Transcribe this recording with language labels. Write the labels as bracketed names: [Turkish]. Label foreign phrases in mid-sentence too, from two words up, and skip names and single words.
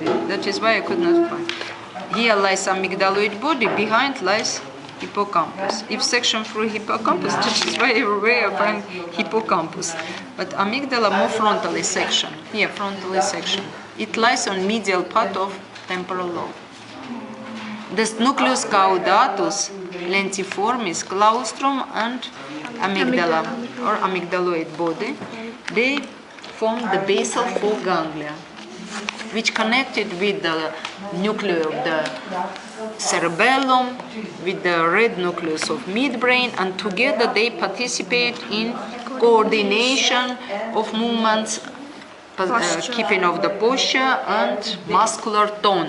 [English] That is why I could not find. Here lies amygdaloid body, behind lies hippocampus. If section through hippocampus, that is why everywhere I find hippocampus. But amygdala more frontally section. Here, frontally section. It lies on medial part of temporal lobe. The nucleus caudatus, lentiformis, claustrum, and amygdala or amygdaloid body, they form the basal foreganglia, which connected with the nucleus of the cerebellum, with the red nucleus of midbrain, and together they participate in coordination of movements, keeping of the posture and muscular tone.